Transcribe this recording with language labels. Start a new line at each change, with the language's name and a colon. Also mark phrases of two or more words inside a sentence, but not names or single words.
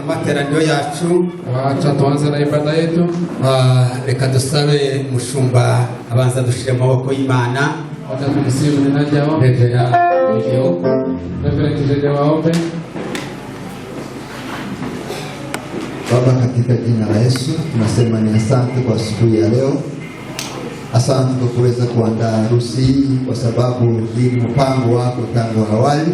Kinyarwanda: materaniro yacu.
Swahili: Wacha tuanze na ibada yetu.
Kinyarwanda: Reka dusabe mushumba abanza dushire amaboko y'Imana.
Swahili: Wacha tumsifu ninaja hapo. Reverend Jeje waombe. Baba, katika jina la Yesu tunasema ni asante kwa asubuhi ya leo. Asante kwa kuweza kuandaa harusi hii, kwa sababu hii ni mpango wako tangu awali.